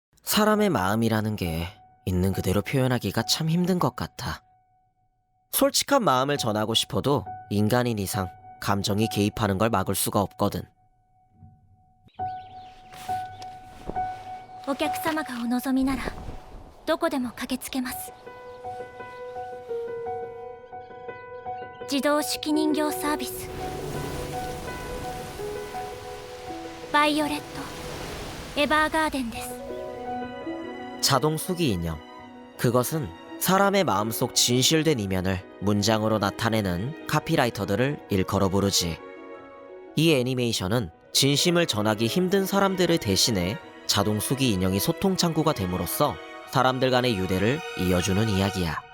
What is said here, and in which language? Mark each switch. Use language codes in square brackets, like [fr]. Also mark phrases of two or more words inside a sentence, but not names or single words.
[ko] 사람의 마음이라는 게 있는 그대로 표현하기가 참 힘든 것 같아. 솔직한 마음을 전하고 싶어도 인간인 이상 감정이 개입하는 걸 막을 수가 없거든. [ja] お客様がお望みならどこでも駆けつけます。自動手記人形サービスバイオレットエヴァーガーデンです。 [ko] 자동 수기 인형. 그것은 사람의 마음속 진실된 이면을 문장으로 나타내는 카피라이터들을 일컬어 부르지. 이 애니메이션은 진심을 전하기 힘든 사람들을 대신해 자동 수기 인형이 소통 창구가 됨으로써 사람들 간의 유대를 이어주는 이야기야.